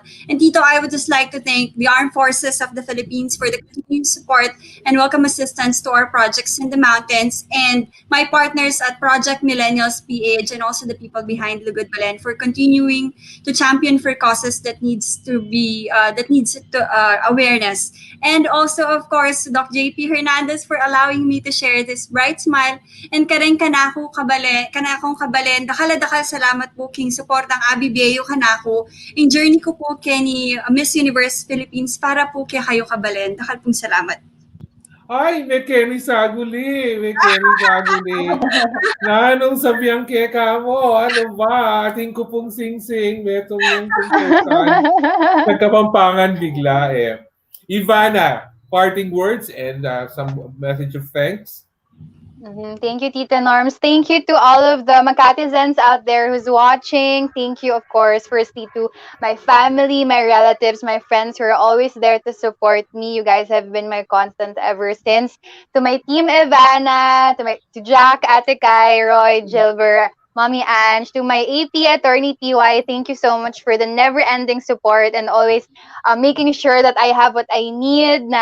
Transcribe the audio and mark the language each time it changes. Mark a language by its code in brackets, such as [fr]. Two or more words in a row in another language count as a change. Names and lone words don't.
[en] And Tito, I would just like to thank the Armed Forces of the Philippines for the continued support and welcome assistance to our projects in the mountains, and my partners at Project Millennials PH, and also the people behind Lugod Balen for continuing to champion for causes that needs awareness. And also, of course, Doc JP Hernandez for allowing me to share this bright smile, and [pam] kanakong kabalen, dakal salamat po king support ang abibiyeyo kanako in journey ko po kay ni Miss Universe Philippines para po kay kayo kabalen. Dakal pong salamat. Ay, may Kenny Saguli. May Kenny Saguli. Nanong sabihan keka mo, [tl] ano ba? [pam] Ating ko pong sing-sing, metong yung contestant. [tl] Nagkapampangan bigla eh. [en] Ivana, parting words and some message of thanks. Thank you, Tita Norms. Thank you to all of the Makatizens out there who's watching. Thank you, of course, firstly to my family, my relatives, my friends who are always there to support me. You guys have been my constant ever since. To my team, Ivana, to Jack, Ate Kai, Roy, Gilbert, Mommy Ange, to my AP attorney PY, thank you so much for the never-ending support and always making sure that I have what I need.